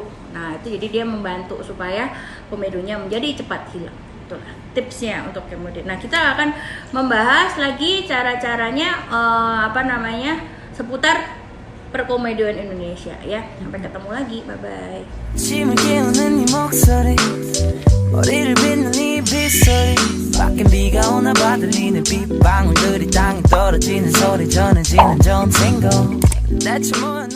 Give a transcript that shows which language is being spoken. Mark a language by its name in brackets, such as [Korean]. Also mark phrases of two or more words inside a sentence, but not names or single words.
[Indonesian] Nah, itu jadi dia membantu supaya komedonya menjadi cepat hilang. Itulah tipsnya untuk komedo. Nah, kita akan membahas lagi cara-caranya seputar perkomedoan Indonesia ya. Sampai ketemu lagi. [English] Bye bye. [Korean] 머리를 빗는 이 빗소리 밖엔 비가 오나 봐 들리는 빗방울들이 땅에 떨어지는 소리 전해지는 전생고 대체 뭔